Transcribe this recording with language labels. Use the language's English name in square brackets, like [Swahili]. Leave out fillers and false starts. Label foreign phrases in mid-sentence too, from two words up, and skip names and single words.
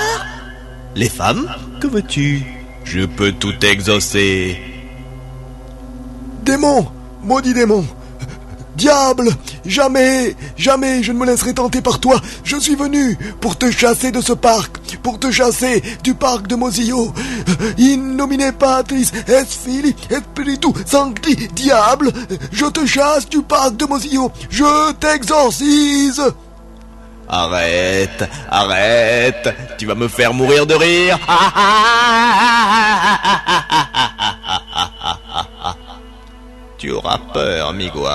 [French] Les femmes? Que veux-tu? Je peux tout exaucer. Démon, maudit démon. Diable, jamais je ne me laisserai tenter par toi. Je suis venu pour te chasser de ce parc, pour te chasser du parc de Mosio. [Latin] In nomine Patris et Filii et Spiritus Sancti. [French] Diable, je te chasse du parc de Mosio. Je t'exorcise. Arrête, arrête, tu vas me faire mourir de rire. Tu auras peur, Migua.